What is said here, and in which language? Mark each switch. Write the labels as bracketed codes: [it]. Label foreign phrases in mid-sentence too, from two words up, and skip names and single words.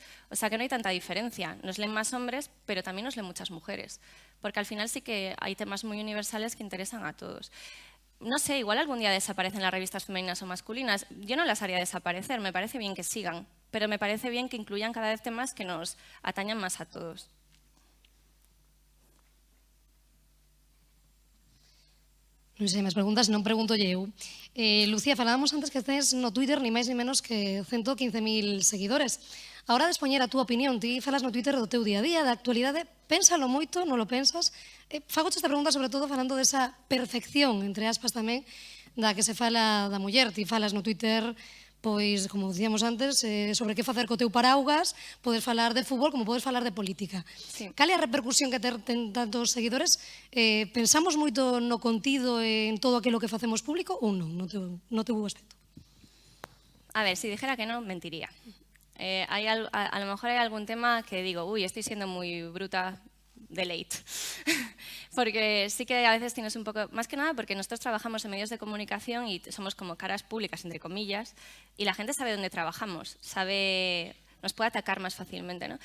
[es] O sea que no hay tanta diferencia. Nos leen más hombres, pero también nos leen muchas mujeres. Porque al final sí que hay temas muy universales que interesan a todos. No sé, igual algún día desaparecen las revistas femeninas o masculinas. Yo no las haría desaparecer, me parece bien que sigan. Pero me parece bien que incluyan cada vez temas que nos atañan más a todos. [gl] Non sei máis preguntas, non pregunto eu. Lucía, falábamos antes que tes no Twitter ni máis ni menos que 115.000 seguidores. A hora de expoñer a túa opinión, ti falas no Twitter do teu día a día, da actualidade, pénsalo moito, non lo pensas? Fagoche esta pregunta sobre todo falando desa perfección, entre aspas tamén, da que se fala da muller. Ti falas no Twitter, pois, como dicíamos antes, sobre que facer co teu paraugas, podes falar de fútbol como podes falar de política. Sí. Cal é a repercusión que ten tantos seguidores? Pensamos moito no contido en todo aquilo que facemos público ou non, no teu aspecto? [es] A ver, si dijera que no, mentiría. A lo mejor hay algún tema que digo, uy, estoy siendo muy bruta de late. Porque sí que a veces tienes un poco, más que nada porque nosotros trabajamos en medios de comunicación y somos como caras públicas, entre comillas, y la gente sabe dónde trabajamos, nos puede atacar más fácilmente, ¿no?